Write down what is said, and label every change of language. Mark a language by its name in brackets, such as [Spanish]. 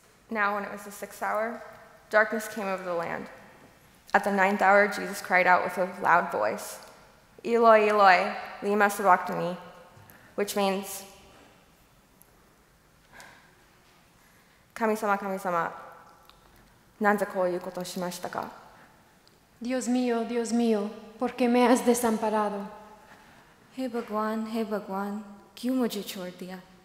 [English] Now, when it was the 6th hour, darkness came over the land. At the 9th hour, Jesus cried out with a loud voice, [Aramaic] "Eloi, Eloi, lema sabachthani," [English] which means, [Japanese] "Kami sama, Kami sama, nanze koiu koto shimashita ka?" [Spanish] Dios mío, ¿por qué me has desamparado? [Hindi] हे भगवान, क्यों मुझे छोड़ दिया?